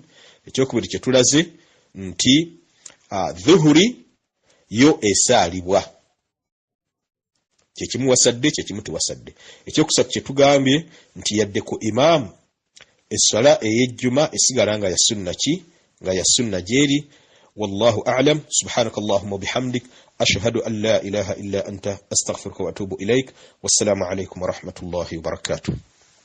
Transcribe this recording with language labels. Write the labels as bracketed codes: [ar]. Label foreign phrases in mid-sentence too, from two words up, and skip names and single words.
[lg] Ekyokubiri kye tulaze nti dhuhuri yo esaalibwa. Kyekimu wasadde, kyekimu tewasadde. Ekyokusatu kye tugambye nti yadde ku imaamu essala ey'ejjuma esigala nga ya sunna ki? Nga ya sunna gyeri. [ar] والله أعلم. سبحانك اللهم وبحمدك أشهد أن لا إله إلا أنت أستغفرك وأتوب إليك. والسلام عليكم ورحمة الله وبركاته.